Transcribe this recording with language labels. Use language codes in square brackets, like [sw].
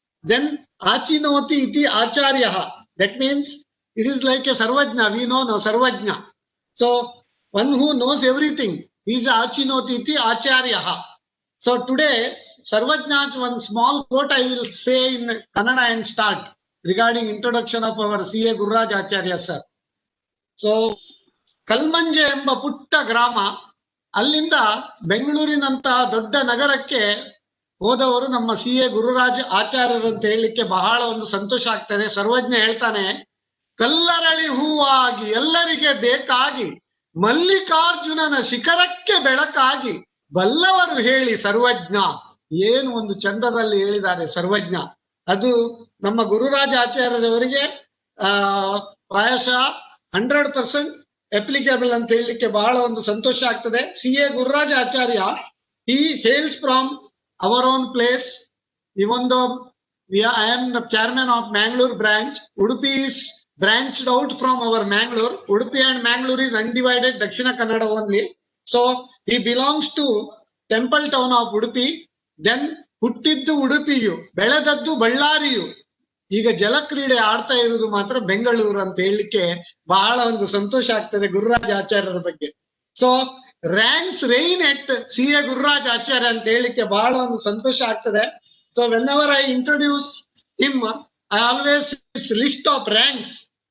[en] Then [sa] Achinoti iti Acharyaha. [en] That means it is like a Sarvajna. We know no Sarvajna. So one who knows everything is [sa] Achinoti iti Acharyaha. [en] So today, Sarvajna's one small quote I will say in Kannada and start regarding introduction of our CA Gururaj Acharya sir. [kn] So Kalmanje ಎಂಬ ಪುಟ್ಟ ಗ್ರಾಮ, ಅಲ್ಲಿಂದ ಬೆಂಗಳೂರಿನಂತಹ ದೊಡ್ಡ ನಗರಕ್ಕೆ ಹೋದವರು ನಮ್ಮ CA Gururaj ಆಚಾರ್ಯರು ಅಂತ ಹೇಳಲಿಕ್ಕೆ ಬಹಳ ಒಂದು ಸಂತೋಷ ಆಗ್ತದೆ. ಸರ್ವಜ್ಞ ಹೇಳ್ತಾನೆ, ಕಲ್ಲರಳಿ ಹೂವಾಗಿ ಎಲ್ಲರಿಗೆ ಬೇಕಾಗಿ ಮಲ್ಲಿಕಾರ್ಜುನನ ಶಿಖರಕ್ಕೆ ಬೆಳಕಾಗಿ ಬಲ್ಲವರು ಹೇಳಿ ಸರ್ವಜ್ಞ. ಏನು ಒಂದು ಚಂದದಲ್ಲಿ ಹೇಳಿದ್ದಾರೆ ಸರ್ವಜ್ಞ. ಅದು ನಮ್ಮ ಗುರುರಾಜ ಆಚಾರ್ಯರವರಿಗೆ ಪ್ರಾಯಶಃ 100% applicable ಅಂತ ಹೇಳಲಿಕ್ಕೆ ಬಹಳ ಒಂದು ಸಂತೋಷ ಆಗ್ತದೆ. [en] CA Gururaj Acharya, he hails from our own place. Even though I am the chairman of Mangalore branch, Udupi is branched out from our Mangalore. Udupi and Mangalore is undivided Dakshina Kannada only. So he belongs to Temple Town of Udupi. [kn] Then ಹುಟ್ಟಿದ್ದು ಉಡುಪಿಯು, ಬೆಳೆದದ್ದು ಬಳ್ಳಾರಿಯು, ಈಗ ಜಲಕ್ರೀಡೆ ಆಡ್ತಾ ಇರುವುದು ಮಾತ್ರ ಬೆಂಗಳೂರು ಅಂತ ಹೇಳಲಿಕ್ಕೆ ಬಹಳ ಒಂದು ಸಂತೋಷ ಆಗ್ತದೆ ಗುರುರಾಜ್ ಆಚಾರ್ಯರ ಬಗ್ಗೆ. [en] so ranks rain at [kn] CA ಗುರುರಾಜ್ ಆಚಾರ್ಯ ಅಂತ ಹೇಳಲಿಕ್ಕೆ ಬಹಳ ಒಂದು ಸಂತೋಷ ಆಗ್ತದೆ. [en] So whenever I introduce him, I always list of ranks.